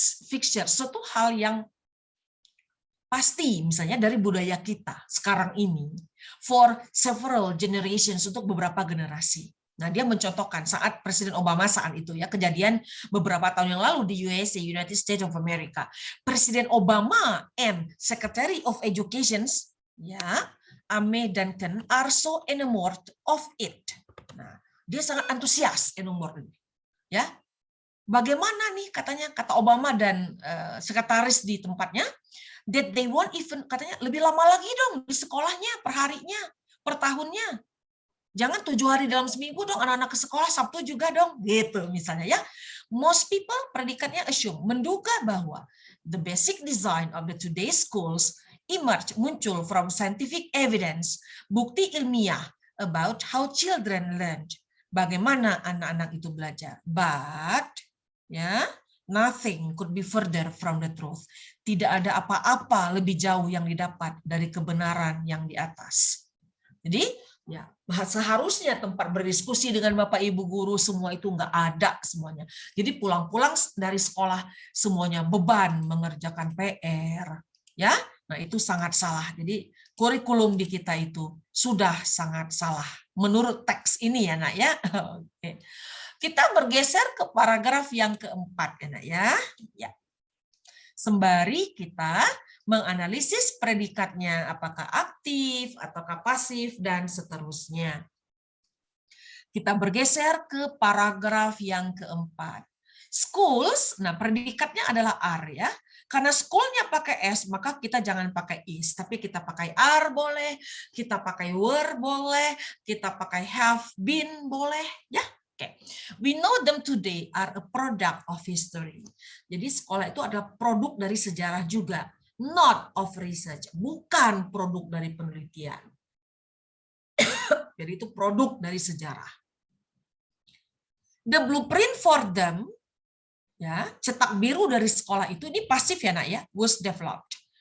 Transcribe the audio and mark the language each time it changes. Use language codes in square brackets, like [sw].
[id] Fixture, suatu hal yang pasti misalnya dari budaya kita sekarang ini [en] for several generations, [id] untuk beberapa generasi. Nah, dia mencontohkan saat Presiden Obama saat itu ya, kejadian beberapa tahun yang lalu di USA, United States of America. [en] Presiden Obama and Secretary of Education ya, Ame Duncan are so enamored of it. [id] Nah, dia sangat antusias enamored ya. Bagaimana nih katanya, kata Obama dan sekretaris di tempatnya, [en] that they won't even, [id] katanya lebih lama lagi dong di sekolahnya, per harinya, per tahunnya. Jangan 7 hari dalam seminggu dong anak-anak ke sekolah, Sabtu juga dong, gitu misalnya ya. [en] Most people, [id] predikatnya [en] assume, [id] menduga bahwa [en] the basic design of the today's schools [id] muncul [en] from scientific evidence, [id] bukti ilmiah [en] about how children learn, [id] bagaimana anak-anak itu belajar. [en] But ya, nothing could be further from the truth. [id] Tidak ada apa-apa lebih jauh yang didapat dari kebenaran yang di atas. Jadi, ya seharusnya tempat berdiskusi dengan Bapak Ibu guru semua itu nggak ada semuanya. Jadi pulang-pulang dari sekolah semuanya beban mengerjakan PR, ya. Nah, itu sangat salah. Jadi kurikulum di kita itu sudah sangat salah menurut teks ini ya, Nak ya. Oke. Kita bergeser ke paragraf yang keempat ya, Nak ya. Ya. Sembari kita menganalisis predikatnya, apakah aktif, ataukah pasif, dan seterusnya. Kita bergeser ke paragraf yang keempat. Schools, nah predikatnya adalah are ya. Karena schoolnya pakai S, maka kita jangan pakai is, tapi kita pakai are boleh, kita pakai were boleh, kita pakai have been boleh, ya. [en] Oke, we know them today are a product of history. [id] Jadi sekolah itu adalah produk dari sejarah juga, [en] not of research, [id] bukan produk dari penelitian. Jadi itu produk dari sejarah. [en] The blueprint for them, [id] ya, cetak biru dari sekolah itu, ini pasif ya nak ya, [en] was developed.